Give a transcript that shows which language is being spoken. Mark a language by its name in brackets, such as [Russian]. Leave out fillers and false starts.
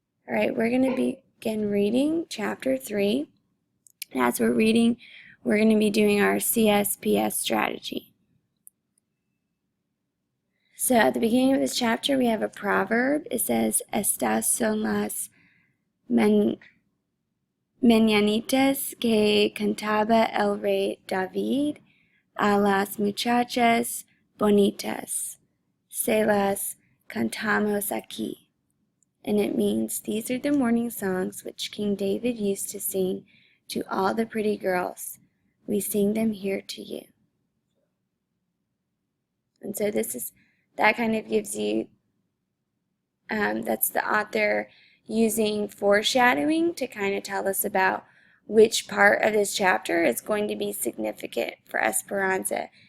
[English] All right, we're going to begin reading Chapter 3. And as we're reading, we're going to be doing our CSPS strategy. So at the beginning of this chapter, we have a proverb. It says, [Spanish] Estas son las mañanitas que cantaba el rey David a las muchachas bonitas. Se las cantamos aquí. [English] And it means, these are the morning songs which King David used to sing to all the pretty girls. We sing them here to you. And so that kind of gives you, that's the author using foreshadowing to kind of tell us about which part of this chapter is going to be significant for Esperanza.